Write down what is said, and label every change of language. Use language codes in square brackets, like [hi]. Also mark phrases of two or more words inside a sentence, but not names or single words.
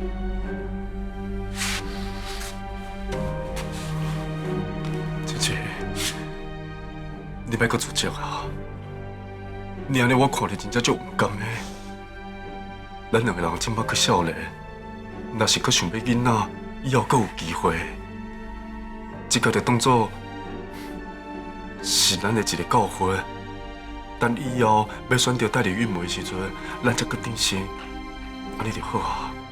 [nan] 你别搁自责啊！你安尼我看着真正足唔甘的。咱两个人即摆搁少年，若是搁想要囡仔，以后搁有机会，这个就当作是咱的一个教训。等以后要选择代理孕母的时阵，咱才决定生，安尼就好啊。